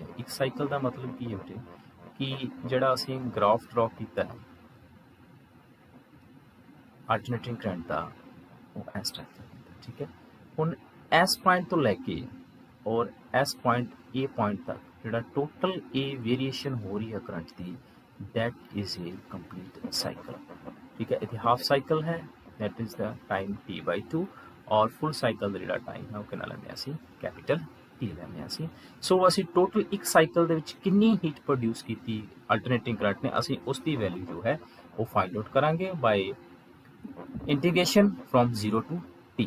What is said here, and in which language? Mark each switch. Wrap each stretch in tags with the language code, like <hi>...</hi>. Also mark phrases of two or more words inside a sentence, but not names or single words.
<pa>ਇੱਕ ਸਾਈਕਲ ਦਾ ਮਤਲਬ ਕੀ ਹੈ ਬੇਟੇ ਕਿ ਜਿਹੜਾ ਅਸੀਂ</pa> <en>graph draw</en> <pa>ਕੀਤਾ ਹੈ</pa> <en>alternating current</en> <pa>ਦਾ, ਉਹ ਇਸ ਟਾਈਪ ਦਾ। ਠੀਕ ਹੈ, ਹੁਣ ਇਸ ਪੁਆਇੰਟ ਤੋਂ ਲੈ ਕੇ ਔਰ ਇਸ</pa> <en>point A point</en> <pa>ਤੱਕ ਜਿਹੜਾ</pa> <en>total variation</en> <pa>ਹੋ ਰਹੀ ਹੈ ਕਰੰਟ ਦੀ,</pa> <en>that is a complete cycle।</en> <pa>ਠੀਕ ਹੈ, ਇੱਥੇ</pa> <en>half cycle</en> <pa>ਹੈ,</pa> <en>that is the time T/2,</en> <pa>ਔਰ</pa> <en>full cycle</en> <pa>ਦਾ ਜਿਹੜਾ ਟਾਈਮ ਹੈ ਉਹ ਕਿੰਨਾ ਲੈਂਦੇ ਅਸੀਂ,</pa> <en>capital T</en> <pa>ਲੈਂਦੇ ਅਸੀਂ। ਸੋ ਅਸੀਂ ਟੋਟਲ ਇੱਕ ਸਾਈਕਲ ਦੇ ਵਿੱਚ ਕਿੰਨੀ</pa> <en>heat produce</en> <pa>ਕੀਤੀ</pa> <en>alternating current</en> <pa>ਨੇ, ਅਸੀਂ ਉਸ ਦੀ ਵੈਲਿਊ ਜੋ ਹੈ ਉਹ</pa> <en>find out</en> <pa>ਕਰਾਂਗੇ</pa> <en>by integration from 0 to T.</en>